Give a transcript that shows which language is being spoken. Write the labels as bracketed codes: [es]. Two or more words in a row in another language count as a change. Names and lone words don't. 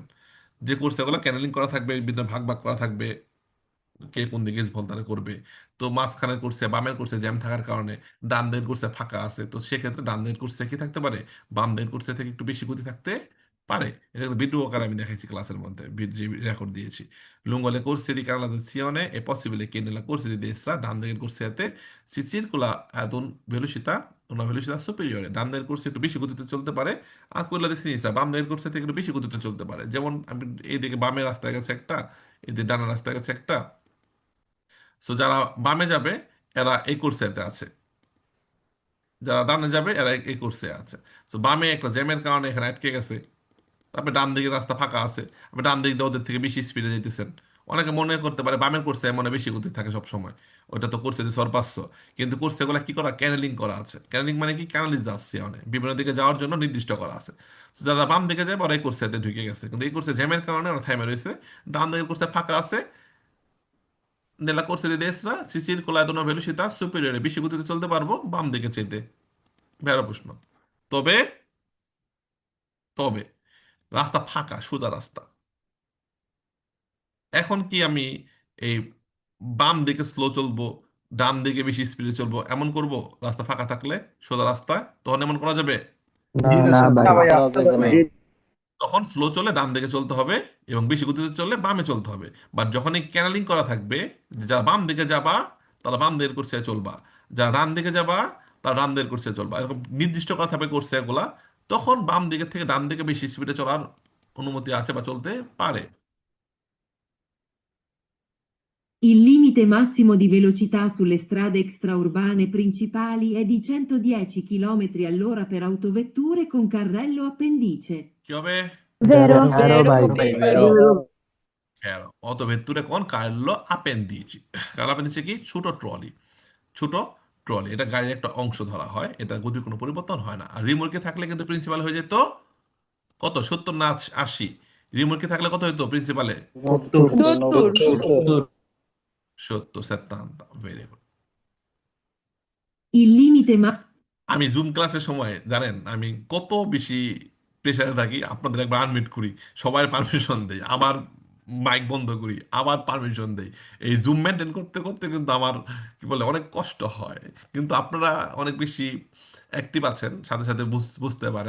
[bn] যে কোর্সে এগুলো ক্যানেলিং করা থাকবে, বিভিন্ন ভাগ ভাগ করা থাকবে, কে কোন দিকে ভলতারে করবে, তো মাঝখানের কোর্সে বামের কোর্সে জ্যাম থাকার কারণে ডান দিকের কোর্সে ফাঁকা আছে, তো সেক্ষেত্রে ডান দিকের কোর্সে কি থাকতে পারে, বাম দিকের কোর্সে থেকে একটু বেশি গতি থাকতে পারে। এটা একটা ভিডিও আকারে আমি দেখাইছি ক্লাসের মধ্যে, যে রেকর্ড দিয়েছি। [it] Lungo le corsie di canalizzazione è possibile che nella corsia di destra, [bn] ডান দিকের কোর্সেতে, [it] si circola ad una velocità superiore, [bn] ডান দিকের কোর্সে একটু বেশি গতিতে চলতে পারে, আর [it] quella di sinistra, [bn] বাম দিকের কোর্সে থেকে একটু বেশি গতিতে চলতে পারে। যেমন আমি এইদিকে বামের রাস্তায় গেছে একটা, এদিকে ডানের রাস্তায় গেছে একটা। সো যারা বামে যাবে এরা এই কোর্সেতে আছে, যারা ডানে যাবে এরা এই কোর্সে আছে। তো বামে একটা জ্যামের কারণে এখানে আটকে গেছে, তারপরে ডান দিকের রাস্তা ফাঁকা আছে, আপনি ডান দিক দিয়ে ওদের থেকে বেশি স্পিডে যেতেছেন। অনেকে মনে করতে পারে বামের কোর্সে মনে বেশি গতি থাকে সব সময়, ওটা তো কোর্সে যে সরপাচ্ছ, কিন্তু কোর্সে গুলা কি করা, ক্যানেলিং করা আছে। ক্যানেলিং মানে কি, ক্যানালিজ যাচ্ছে অনেক বিভিন্ন দিকে যাওয়ার জন্য নির্দিষ্ট করা আছে। তো যারা বাম দিকে যাবে ওরা এই কোর্সেতে ঢুকে গেছে, কিন্তু এই কোর্সে জ্যামের কারণে ওরা থেমে রয়েছে। ডান দিকের কোর্সে ফাঁকা আছে, [it] nella corsia di destra si circola ad una velocità superiore, [bn] বেশি গতিতে চলতে পারবো বাম দিকে চাইতে। ভেড়া প্রশ্ন। তবে তবে রাস্তা ফাঁকা, সোজা রাস্তা, এখন কি আমি এই বাম দিকে স্লো চলবো, ডান দিকে বেশি স্পিডে চলবো, এমন করব? রাস্তা ফাঁকা থাকলে, সোজা রাস্তায়, তখন এমন করা যাবে? না ভাই, ভাইয়া, করা যাবে না। তখন স্লো চলে ডান দিকে চলতে হবে এবং বেশি গতিতে চললে বামে চলতে হবে। বাট যখন এই ক্যানালিং করা থাকবে, যে যারা বাম দিকে যাবা তারা বাম দিকের কোর্সে চলবা, যারা ডান দিকে যাবা তারা ডান দিকের কোর্সে চলবা, এরকম নির্দিষ্ট করা থাকবে কোর্সে এগুলা। তখন বাম দিকে থেকে ডান দিকে বেশি স্পিডে চলার অনুমতি আছে বা চলতে পারে। [it] Il limite massimo di velocità sulle strade extraurbane principali è di 110 km all'ora per autovetture con carrello appendice. [bn] কি হবে? [it] Vero, [bn] ভেরো ভাই, ভেরো। হ্যাঁ, অত ভেতরে কোন [it] carrello appendice. carrello appendice [bn] কি? ছোট ট্রলি, ছোট ট্রলি, এটা গাড়ির একটা অংশ ধরা হয়, এটা গতির কোনো পরিবর্তন হয় না। আর রিমোটকে থাকলে কিন্তু প্রিন্সিপাল হয়ে যেত কত, 70 না 80? রিমোটকে থাকলে কত হইতো প্রিন্সিপালে? 70। 70, 70, [en] very good. [it] Il limite ma- [bn] আমি জুম ক্লাসের সময় জানেন আমি কত বেশি প্রেশারে থাকি, আপনাদের একবার আনমিউট করি, সবার পারমিশন দেই, আবার মাইক বন্ধ করি, আবার পারমিশন দেই। এই জুম মেনটেন করতে করতে কিন্তু আমার কি বলে অনেক কষ্ট হয়। কিন্তু আপনারা অনেক বেশি অ্যাক্টিভ আছেন, সাথে সাথে বুঝতে পারেন।